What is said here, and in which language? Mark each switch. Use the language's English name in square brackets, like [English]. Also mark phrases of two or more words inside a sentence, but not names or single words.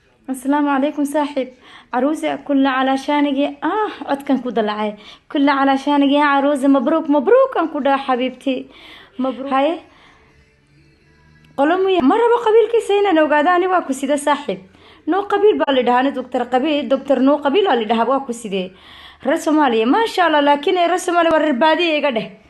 [Arabic] السلام عليكم صاحب. عروسة، كل علشانك يا-، آه، [Somali] codkan ku dalacay. [Arabic] كل علشانك يا عروسة، مبروك، مبروك [Somali] aan ku dhahay xabiibti. [Arabic] مبروك. Haye. [Somali] Qolo muya-, ma rabo qabiilkiisa inaan ogaado, ani waa ku sida saaxiib. Noo qabiil baa la dhahaa, ani doctor qabiil, doctor Noo qabiil aa la dhahaa, waa ku sidee. Reer Soomaaliya, maasha Allah, laakiin reer Soomaaliya waa reer baadiye iga dheh.